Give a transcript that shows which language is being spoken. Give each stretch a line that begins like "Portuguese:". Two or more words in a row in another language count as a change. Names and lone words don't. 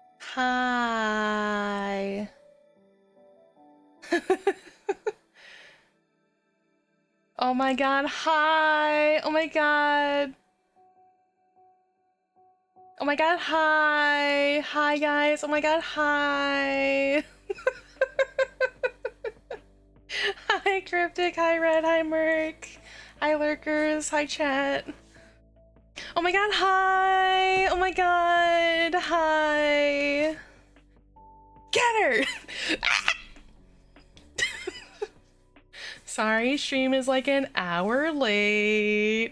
English: Hi. Oh my god, hi. Oh my god. Oh my god, hi. Hi guys. Oh my god, hi. Hi Cryptic, hi Red, hi Merc. Hi Lurkers, hi chat. Oh my god, hi. Oh my god, hi. Get her. Sorry, stream is like an hour late.